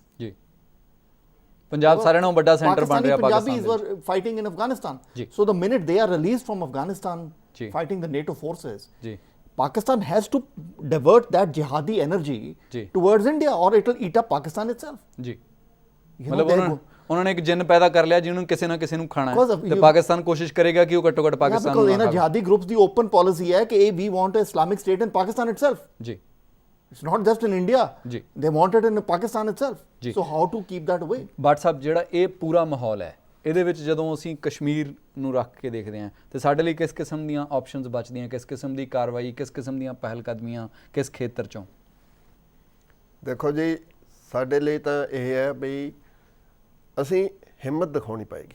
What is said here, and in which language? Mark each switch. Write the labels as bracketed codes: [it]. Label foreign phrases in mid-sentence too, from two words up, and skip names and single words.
[pa] ਜੀ ਪੰਜਾਬ ਸਾਰਿਆਂ ਨਾਲੋਂ ਵੱਡਾ ਸੈਂਟਰ ਬਣ ਰਿਹਾ [en] Pakistani [pa] ਪਾਕਿਸਤਾਨ [en] Punjabis [pa] ਦੇ [en] were fighting in Afghanistan. [pa] Ji. [en] So the minute they are released from Afghanistan, [pa] Ji. [en] fighting the NATO forces, [pa] ਜੀ [en] Pakistan has to divert that jihadi energy [pa] Ji. [en] towards India, or it will eat up Pakistan itself. [pa] ਜੀ [en] You know, [pa] ਮਤਲਬ ਉਹਨਾਂ ਨੇ ਇੱਕ ਜਿੰਨ ਪੈਦਾ ਕਰ ਲਿਆ ਜਿਹਨੂੰ ਕਿਸੇ ਨਾ ਕਿਸੇ ਨੂੰ ਖਾਣਾ [en] Because [pa] ਹੈ [en] of [pa] ਤੇ [en] you- [pa] ਪਾਕਿਸਤਾਨ ਕੋਸ਼ਿਸ਼ ਕਰੇਗਾ ਕਿ ਉਹ ਘੱਟੋ ਘੱਟ [en] Yeah, [pa] ਪਾਕਿਸਤਾਨ [en] because [pa] ਨੂੰ [en] in [pa] ਨਾ [en] a [pa] ਖਾਵੇ। [en] jihadi groups, the open policy [hi] है कि [en] we want an Islamic state in Pakistan itself. [pa] ਜੀ [en] It's not just in India. [pa] Ji. [en] They want it in Pakistan itself. [pa] Ji. [en] So how to keep that away? [pa] ਬਟ ਸਾਹਿਬ ਜਿਹੜਾ ਇਹ ਪੂਰਾ ਮਾਹੌਲ ਹੈ ਇਹਦੇ ਵਿੱਚ ਜਦੋਂ ਅਸੀਂ ਕਸ਼ਮੀਰ ਨੂੰ ਰੱਖ ਕੇ ਦੇਖਦੇ ਹਾਂ ਤੇ ਸਾਡੇ ਲਈ ਕਿਸ ਕਿਸਮ ਦੀਆਂ ਆਪਸ਼ਨਸ ਬਚਦੀਆਂ, ਕਿਸ ਕਿਸਮ ਦੀ ਕਾਰਵਾਈ, ਕਿਸ ਕਿਸਮ ਦੀਆਂ ਪਹਿਲ ਕਦਮੀਆਂ ਕਿਸ ਖੇਤਰ ਚੋਂ? ਦੇਖੋ ਜੀ, ਸਾਡੇ ਲਈ ਤਾਂ ਇਹ ਹੈ ਬਈ ਅਸੀਂ ਹਿੰਮਤ ਦਿਖਾਉਣੀ ਪਏਗੀ,